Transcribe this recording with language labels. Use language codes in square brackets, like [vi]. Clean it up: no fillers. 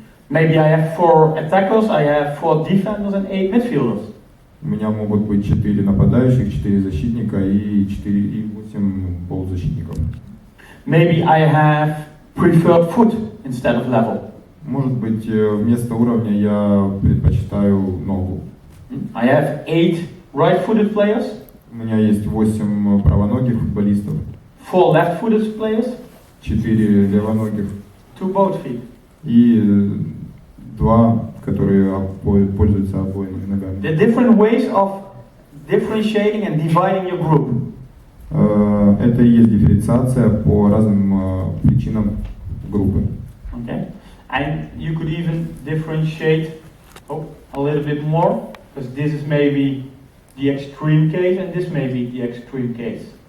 [en] Maybe I have 4 attackers, I have 4 defenders and 8 midfielders. [ru] У меня могут быть 4 нападающих, 4 защитника и 8 полузащитников. [en] Maybe I have preferred foot instead of level. [ru] Может быть, вместо уровня я предпочитаю ногу. [en] I have 8 right-footed players. [ru] У меня есть 8 правоногих футболистов. [en] 4 left-footed players. [ru] 4 левоногих. [en] 2 both feet. [ru] И 2, которые пользуются обоими ногами. [en] There are different ways of differentiating and dividing your group. [ru] Это и есть дифференциация по разным причинам группы. [en] Okay, and you could even differentiate a little bit more, because this is maybe the extreme case and this may be the extreme case.